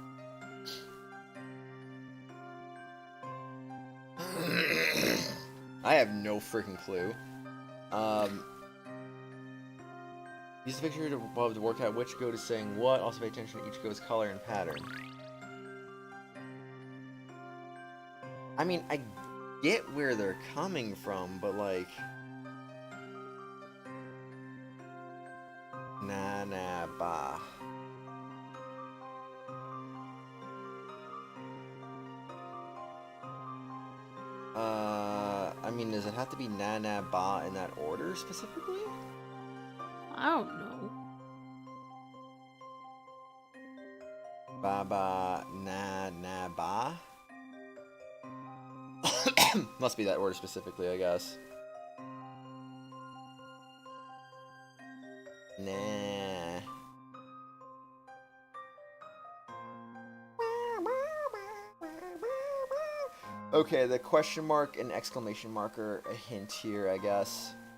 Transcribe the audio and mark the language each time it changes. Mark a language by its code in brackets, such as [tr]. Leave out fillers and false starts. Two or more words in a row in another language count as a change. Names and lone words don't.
[en] I have no freaking clue. Use the picture above to work out which goat is saying what. Also pay attention to each goat's color and pattern. I mean, I get where they're coming from, but like... Na na ba. I mean, does it have to be na na ba in that order specifically? I don't know. Ba ba na na ba. Must be that order specifically, I guess. Nah. Okay, the question mark and exclamation mark are a hint here, I guess.